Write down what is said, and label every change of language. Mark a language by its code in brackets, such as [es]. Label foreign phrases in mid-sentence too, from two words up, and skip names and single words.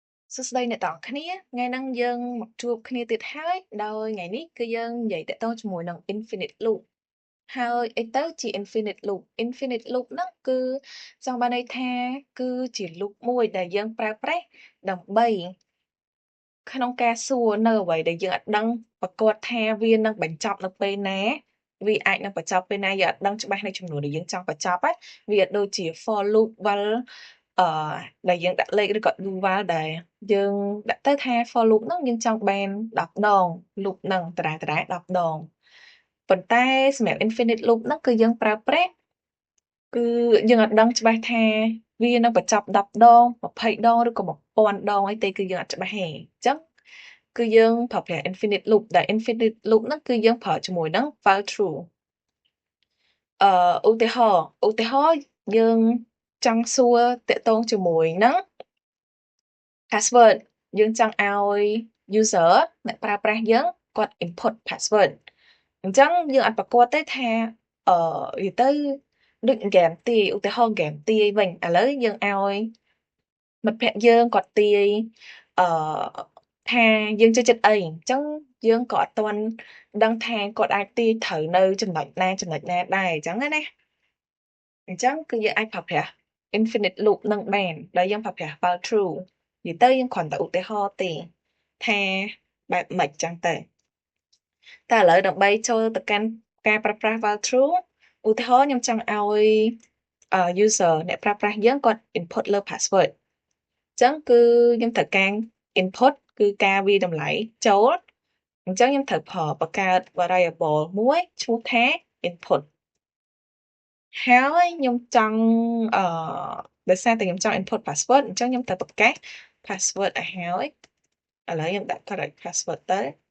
[km] សួស្តីអ្នកទាំងអស់គ្នាថ្ងៃហ្នឹងយើងមកជួបគ្នាទៀតហើយដោយថ្ងៃនេះគឺយើងនិយាយតាក់ទងជាមួយនឹង [en] Infinite Loop [km] ហើយអីទៅជា [en] Infinite Loop Infinite Loop [km] ហ្នឹងគឺចង់បានន័យថាគឺជា loop មួយដែល យើងប្រើប្រាស់ដើម្បីក្នុងការសួរនៅអ្វីដែលយើងអត់ដឹងប្រកាសថាវានឹងបញ្ចប់នៅពេលណាវាអាចនឹងបញ្ចប់ពេលណាយើងអត់ដឹង ច្បាស់នៅចំនួនដែលយើងចង់បញ្ចប់វាដូចជា [en] for loop while [km] អឺដែលយើងដាក់លេខឬក៏ [en] do while [km] ដែលយើងដាក់ទៅថា [en] for loop [km] ហ្នឹងយើងចង់បាន10ដង loop ហ្នឹងដដែលៗ10ដងប៉ុន្តែសម្រាប់ [en] infinite loop [km] ហ្នឹងគឺយើងប្រើប្រាស់គឺយើងអត់ដឹងច្បាស់ថាវានឹងបញ្ចប់10ដង20ដងឬក៏1000ដងអីទេគឺយើងអត់ច្បាស់ទេអញ្ចឹងគឺយើងប្រើប្រាស់ [en] infinite loop [km] ដែល [en] infinite loop [km] ហ្នឹងគឺយើងប្រើជាមួយនឹង [en] while true [km] ឧទាហរណ៍យើងចង់សួរតាក់ទងជាមួយនឹង password យើងចង់ឲ្យ user អ្នកប្រើប្រាស់យើងគាត់ [en] input password [km] អញ្ចឹងយើងអត់ប្រកាសទេថានិយាយទៅដូច guarantee ឧទាហរណ៍ guarantee វិញឥឡូវយើងឲ្យ មិត្តភក្តិយើងគាត់ទាយអឺថាយើងចូលចិត្តអីអញ្ចឹងយើងក៏អត់ទាន់ដឹងថាគាត់អាចទាយត្រូវនៅចំណុចណាដែរអញ្ចឹងណាអញ្ចឹងគឺ យើងអាចប្រើប្រាស់ [en] infinite loop [km] នឹងបានដោយយើងប្រើប្រាស់ [en] while true [km] និយាយទៅយើងគ្រាន់តែឧទាហរណ៍ទេថាបែប ម៉េចចឹងទៅតែឥឡូវដើម្បីចូលទៅកាន់ការប្រើប្រាស់ [en] while true [km] ឧទាហរណ៍ខ្ញុំច ង់ឲ្យuser អ្នកប្រើប្រាស់យើងគាត់ input លើ password អញ្ចឹងគឺខ្ញុំត្រូវការ input គឺការវាយតម្លៃចូលអញ្ចឹងខ្ញុំត្រូវបង្កើត variable មួយឈ្មោះថា input ហើយខ្ញុំចង់អឺដោយសារតែខ្ញុំចង់ [en] input password [km] អញ្ចឹងខ្ញុំត្រូវបង្កើត password ឲ្យហើយឥឡូវខ្ញុំដាក់ [en] correct password [km] ទៅ